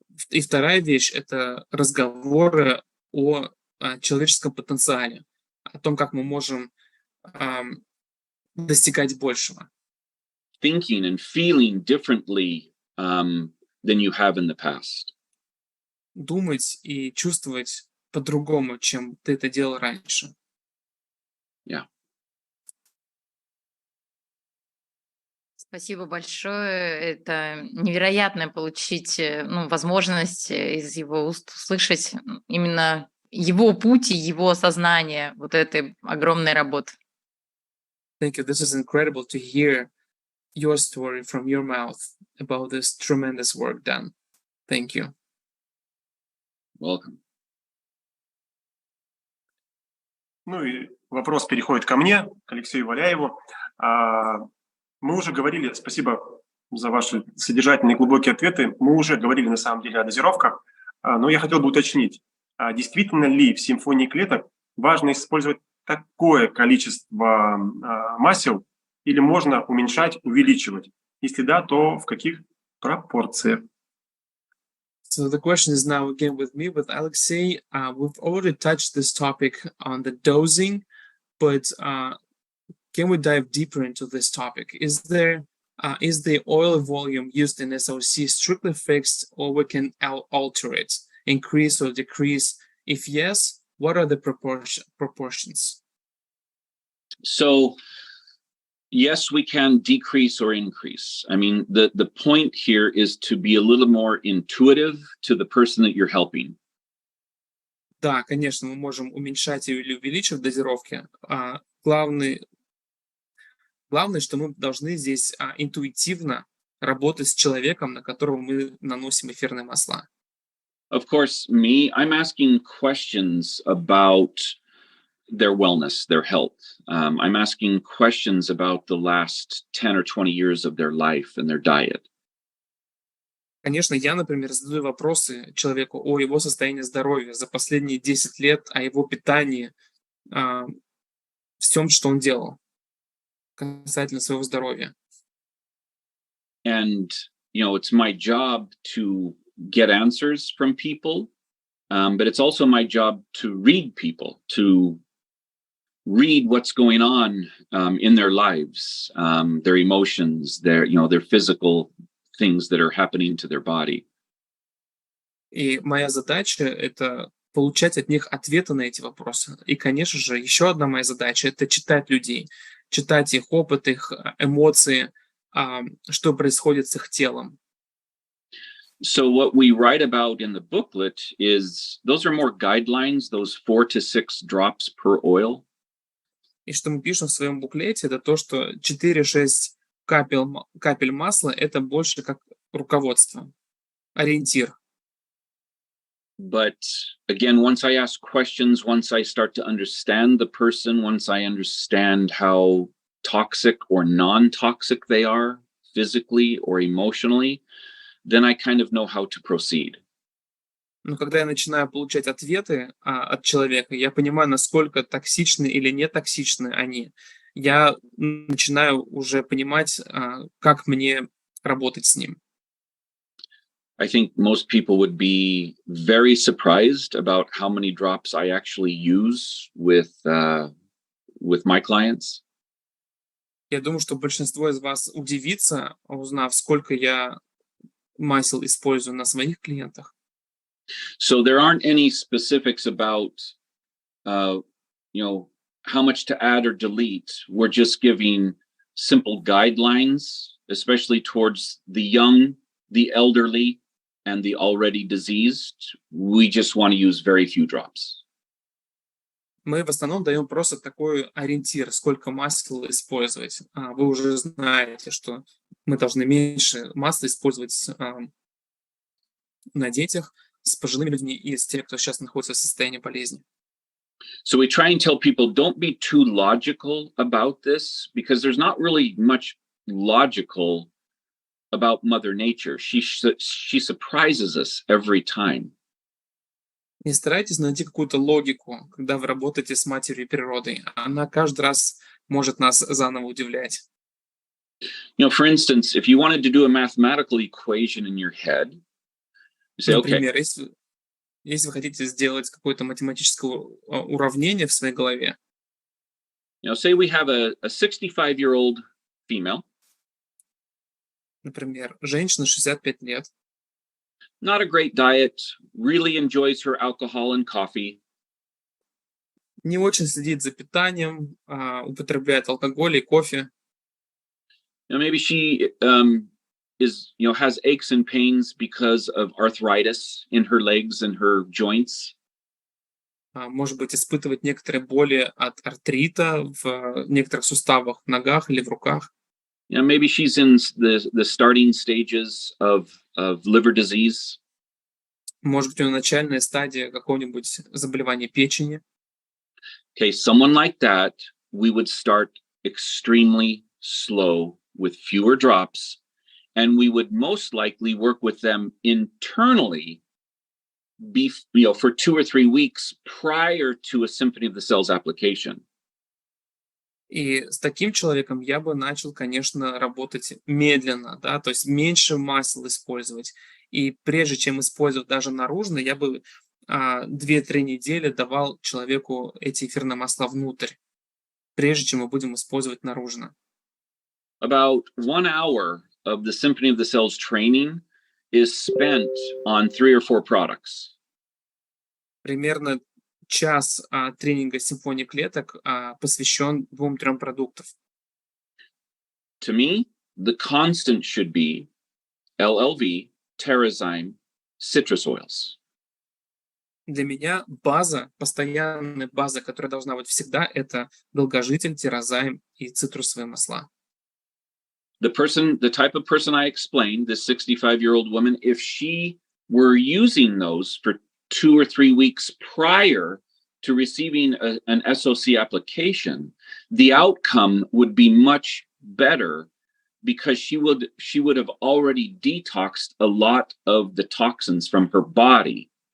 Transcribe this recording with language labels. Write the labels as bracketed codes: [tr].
[ru] И вторая вещь — это разговоры о человеческом потенциале, о том, как мы можем достигать большего. [en] Thinking and feeling differently than you have in the past. [ru] Думать и чувствовать по-другому, чем ты это делал раньше. [en] Yeah. [ru] Спасибо большое. Это невероятно получить возможность из его уст услышать именно его путь и его осознание вот этой огромной работы. [en] Thank you. This is incredible to hear your story from your mouth about this tremendous work done. Thank you. Welcome. [ru] Ну и вопрос переходит ко мне, к Алексею Валяеву. Мы уже говорили, спасибо за ваши содержательные глубокие ответы, мы уже говорили на самом деле о дозировках, но я хотел бы уточнить, действительно ли в симфонии клеток важно использовать такое количество масел или можно уменьшать, увеличивать? Если да, то в каких пропорциях? [en] So the question is now again with me, with Alexei. We've already touched this topic on the dosing, but can we dive deeper into this topic? Is the oil volume used in SOC strictly fixed, or we can alter it, increase or decrease? If yes, what are the proportions? So, yes, we can decrease or increase. I mean, the point here is to be a little more intuitive to the person that you're helping. [ru] Да, конечно, мы можем уменьшать или увеличивать дозировки. Главное, что мы должны здесь интуитивно работать с человеком, на которого мы наносим эфирные масла. [en] Of course, I'm asking questions about their wellness, their health. I'm asking questions about the last 10 or 20 years of their life and their diet. [ru] Конечно, я, например, задаю вопросы человеку о его состоянии здоровья за последние 10 лет, о его питании, всем, что он делал касательно своего здоровья. [en] And, it's my job to get answers from people, but it's also my job to read people, to read what's going on in their lives, their emotions, their physical things that are happening to their body. [ru] И моя задача — это получать от них ответы на эти вопросы. И, конечно же, еще одна моя задача — это читать людей, читать их опыт, их эмоции, что происходит с их телом. [en] So what we write about in the booklet is, those are more guidelines, those 4 to 6 drops per oil. [ru] И что мы пишем в своем буклете, это то, что 4-6 капель масла — это больше как руководство, ориентир. [en] But again, once I ask questions, once I start to understand the person, once I understand how toxic or non-toxic they are, physically or emotionally, then I kind of know how to proceed. [ru] Но когда я начинаю получать ответы от человека, я понимаю, насколько токсичны или не токсичны они. Я начинаю уже понимать, как мне работать с ним. [en] I think most people would be very surprised about how many drops I actually use with my clients. [ru] Я думаю, что большинство из вас удивится, узнав, сколько я масел использую на своих клиентах. [en] So there aren't any specifics about, how much to add or delete. We're just giving simple guidelines, especially towards the young, the elderly, and the already diseased. We just want to use very few drops. [ru] Мы в основном даем просто такой ориентир, сколько масел использовать. Вы уже знаете, что мы должны меньше масла использовать на детях, с пожилыми людьми и с теми, кто сейчас находится в состоянии болезни. [en] So we try and tell people, don't be too logical about this, because there's not really much logical about Mother Nature. She surprises us every time. [ru] Не старайтесь найти какую-то логику, когда вы работаете с матерью природой. Она каждый раз может нас заново удивлять. [en] For instance, if you wanted to do a mathematical equation in your head, you say, okay. [ru] Например, если вы хотите сделать какое-то математическое уравнение в своей голове. [en] Say we have a 65-year-old female. [ru] Например, женщина 65 лет. [en] Not a great diet, really enjoys her alcohol and coffee. [ru] Не очень следит за питанием, употребляет алкоголь и кофе. [en] Maybe she has aches and pains because of arthritis in her legs and her joints. [ru] Может быть, испытывает некоторые боли от артрита в некоторых суставах, в ногах или в руках. [en] Maybe she's in the starting stages of liver disease. [ru] Может быть, у нее начальная стадия какого-нибудь заболевания печени. [en] Okay, someone like that, we would start extremely slow with fewer drops, and we would most likely work with them internally for 2 or 3 weeks prior to a Symphony of the Cells application. [ru] И с таким человеком я бы начал, конечно, работать медленно, да, то есть меньше масел использовать. И прежде чем использовать даже наружно, я бы 2-3 недели давал человеку эти эфирные масла внутрь, прежде чем мы будем использовать наружно. [en] About 1 hour of the Symphony of the Cells training is spent on 3 or 4 products. [ru] Примерно час тренинга симфонии клеток посвящен 2-3 продуктам. [en] To me, the constant should be LLV, Terrazyme, citrus oils. [ru] Для меня база, постоянная база, которая должна быть всегда, это долгожитель, тирозайм и цитрусовые масла. [en] The type of person I explained, this 65-year-old woman, if she were using those for 2 or 3 weeks prior to receiving an SOC application, the outcome would be much better because she would have already detoxed a lot of the toxins from her body.